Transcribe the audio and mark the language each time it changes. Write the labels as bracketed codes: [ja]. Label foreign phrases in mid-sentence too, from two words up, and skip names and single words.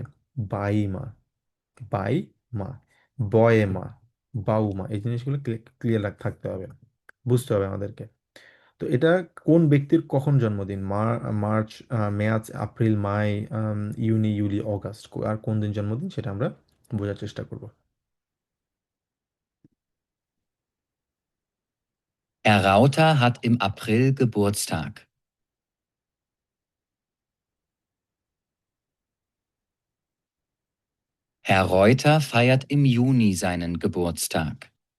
[bn] বাইমা, মা, বয়েমা, বাউমা, এই জিনিসগুলো ক্লিয়ার থাকতে হবে, বুঝতে হবে আমাদেরকে। তো এটা কোন ব্যক্তির কখন জন্মদিন, মার্চ, মার্চ, এপ্রিল, মে, ইউনি, জুলাই, অগাস্ট, আর কোন দিন জন্মদিন সেটা আমরা বোঝার চেষ্টা করব। [de] Herr Rauter hat im April Geburtstag. Herr Reuter feiert im Juni seinen Geburtstag.